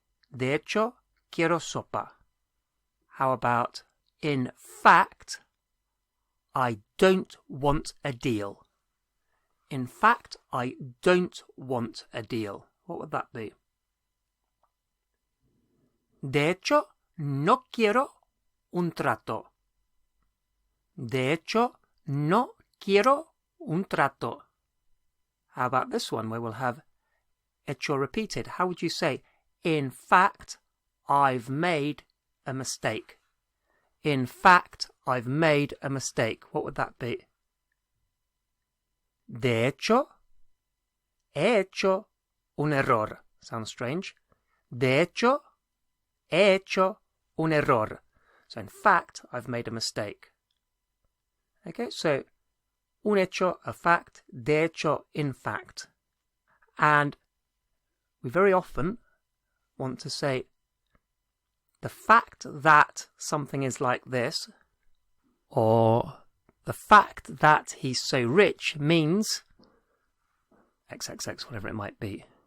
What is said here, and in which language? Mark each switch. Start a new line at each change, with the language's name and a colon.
Spanish: De hecho, quiero sopa.
English: How about, in fact, I don't want a deal? In fact, I don't want a deal. What would that be?
Spanish: De hecho, no quiero un trato. De hecho, no quiero un trato.
English: How about this one where we'll have hecho repeated? How would you say, in fact, I've made a mistake? In fact, I've made a mistake. What would that be?
Spanish: De hecho, he hecho un error.
English: Sounds strange.
Spanish: De hecho, he hecho un error.
English: So in fact, I've made a mistake. Okay, so un hecho, a fact, de hecho, in fact. And we very often want to say the fact that something is like this, or the fact that he's so rich means XXX, whatever it might be.